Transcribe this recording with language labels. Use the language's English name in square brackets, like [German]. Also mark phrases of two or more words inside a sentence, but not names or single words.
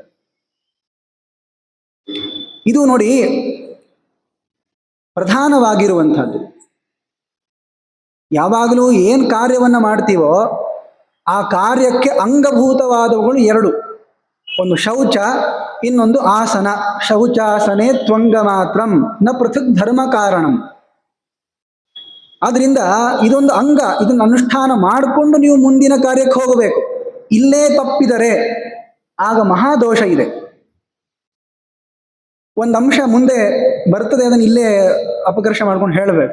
[Kannada] ಇದು ನೋಡಿ ಪ್ರಧಾನವಾಗಿರುವಂಥದ್ದು. ಯಾವಾಗಲೂ ಏನು ಕಾರ್ಯವನ್ನ ಮಾಡ್ತೀವೋ ಆ ಕಾರ್ಯಕ್ಕೆ ಅಂಗಭೂತವಾದವುಗಳು ಎರಡು. ಒಂದು ಶೌಚ, ಇನ್ನೊಂದು ಆಸನ. [Sanskrit] ಶೌಚಾಸನೆ ತ್ವಂಗ ಮಾತ್ರಂ ನ ಪೃಥಕ್ ಧರ್ಮ ಕಾರಣಂ. [Kannada] ಆದ್ರಿಂದ ಇದೊಂದು ಅಂಗ, ಇದನ್ನು ಅನುಷ್ಠಾನ ಮಾಡಿಕೊಂಡು ನೀವು ಮುಂದಿನ ಕಾರ್ಯಕ್ಕೆ ಹೋಗಬೇಕು. ಇಲ್ಲೇ ತಪ್ಪಿದರೆ ಆಗ ಮಹಾದೋಷ ಇದೆ. ಒಂದು ಅಂಶ ಮುಂದೆ ಬರ್ತದೆ, ಅದನ್ನು ಇಲ್ಲೇ ಅಪಕರ್ಷ ಮಾಡ್ಕೊಂಡು ಹೇಳಬೇಕು.